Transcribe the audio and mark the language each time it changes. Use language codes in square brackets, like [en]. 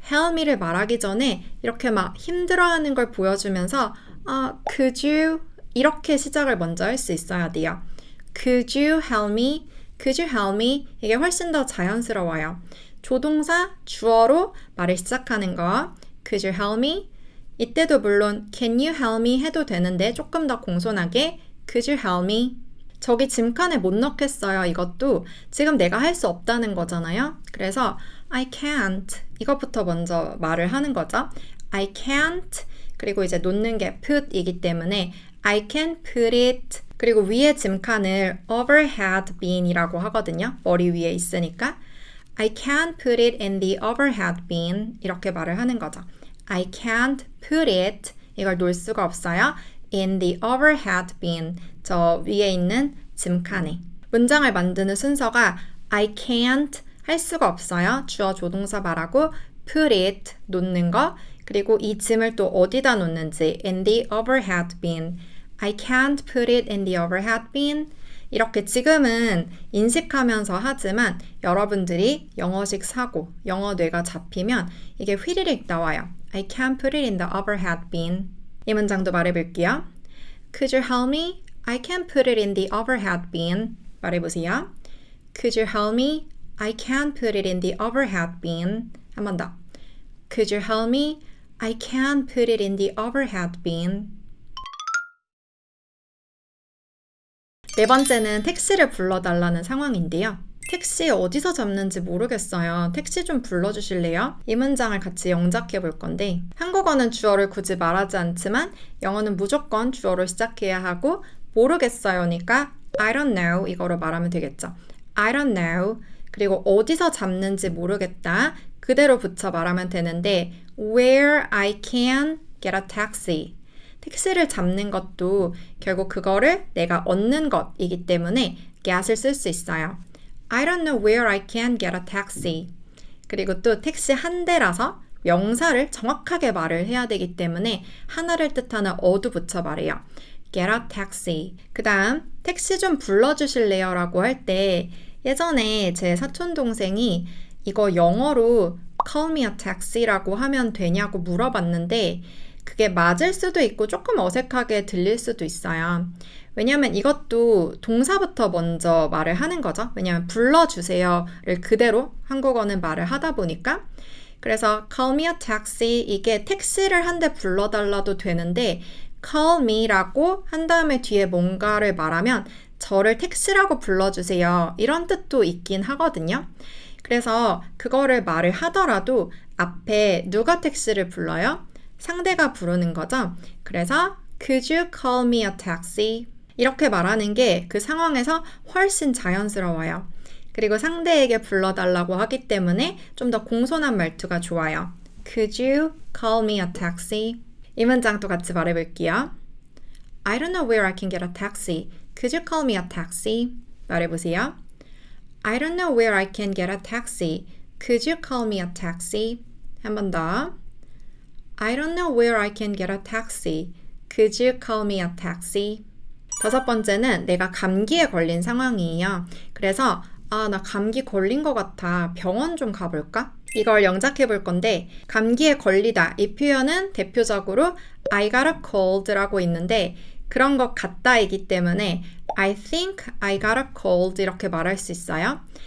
[ko] help me를 말하기 전에 이렇게 막 힘들어하는 걸 보여주면서 [en] could you? [ko] 이렇게 시작을 먼저 할 수 있어야 돼요. [en] Could you help me? Could you help me? [ko] 이게 훨씬 더 자연스러워요. 조동사, 주어로 말을 시작하는 거. [en] Could you help me? [ko] 이때도 물론 [en] Can you help me? [ko] 해도 되는데 조금 더 공손하게 [en] Could you help me? [ko] 저기 짐칸에 못 넣겠어요. 이것도 지금 내가 할 수 없다는 거잖아요. 그래서 [en] I can't [ko] 이것부터 먼저 말을 하는 거죠. [en] I can't [ko] 그리고 이제 놓는 게 put이기 때문에 [en] I can put it [ko] 그리고 위에 짐칸을 overhead bin이라고 하거든요. 머리 위에 있으니까 [en] I can't put it in the overhead bin [ko] 이렇게 말을 하는 거죠. [en] I can't put it [ko] 이걸 놓을 수가 없어요. [en] in the overhead bin [ko] 저 위에 있는 짐칸에 문장을 만드는 순서가 [en] I can't [ko] 할 수가 없어요. 주어 조동사 말하고 [en] put it [ko] 놓는 거 그리고 이 짐을 또 어디다 놓는지 in the overhead bin [en] I can't put it in the overhead bin [ko] 이렇게 지금은 인식하면서 하지만 여러분들이 영어식 사고, 영어 뇌가 잡히면 이게 휘리릭 나와요. [en] I can't put it in the overhead bin. [ko] 이 문장도 말해볼게요. [en] Could you help me? I can't put it in the overhead bin. [ko] 말해보세요. [en] Could you help me? I can't put it in the overhead bin. [ko] 한 번 더. [en] Could you help me? I can't put it in the overhead bin. [ko] 네 번째는 택시를 불러달라는 상황인데요. 택시 어디서 잡는지 모르겠어요. 택시 좀 불러주실래요? 이 문장을 같이 영작해 볼 건데 한국어는 주어를 굳이 말하지 않지만 영어는 무조건 주어로 시작해야 하고 모르겠어요니까 [en] I don't know [ko] 이거로 말하면 되겠죠. [en] I don't know [ko] 그리고 어디서 잡는지 모르겠다 그대로 붙여 말하면 되는데 [en] where I can get a taxi [ko] 택시를 잡는 것도 결국 그거를 내가 얻는 것이기 때문에 get을 쓸 수 있어요. [en] I don't know where I can get a taxi. [ko] 그리고 또 택시 한 대라서 명사를 정확하게 말을 해야 되기 때문에 하나를 뜻하는 어도 붙여 말해요. [en] Get a taxi. [ko] 그 다음 택시 좀 불러주실래요? 라고 할 때 예전에 제 사촌 동생이 이거 영어로 [en] call me a taxi [ko] 라고 하면 되냐고 물어봤는데 그게 맞을 수도 있고 조금 어색하게 들릴 수도 있어요. 왜냐하면 이것도 동사부터 먼저 말을 하는 거죠. 왜냐하면 불러주세요를 그대로 한국어는 말을 하다 보니까 그래서 [en] call me a taxi [ko] 이게 택시를 한 대 불러달라도 되는데 call me라고 한 다음에 뒤에 뭔가를 말하면 저를 택시라고 불러주세요. 이런 뜻도 있긴 하거든요. 그래서 그거를 말을 하더라도 앞에 누가 택시를 불러요? 상대가 부르는 거죠. [en] 그래서 Could you call me a taxi? [ko] 이렇게 말하는 게 그 상황에서 훨씬 자연스러워요. 그리고 상대에게 불러달라고 하기 때문에 좀 더 공손한 말투가 좋아요. [en] Could you call me a taxi? [ko] 이 문장도 같이 말해볼게요. [en] I don't know where I can get a taxi. Could you call me a taxi? [ko] 말해보세요. [en] I don't know where I can get a taxi. Could you call me a taxi? [ko] 한 번 더. [en] I don't know where I can get a taxi. Could you call me a taxi? [ko] 다섯 번째는 내가 감기에 걸린 상황이에요. 그래서 나 감기 걸린 것 같아. 병원 좀 가볼까? 이걸 영작해 볼 건데 감기에 걸리다 이 표현은 대표적으로 [en] I got a cold [ko] 라고 있는데 그런 것 같다이기 때문에 [en] I think I got a cold [ko] 이렇게 말할 수 있어요.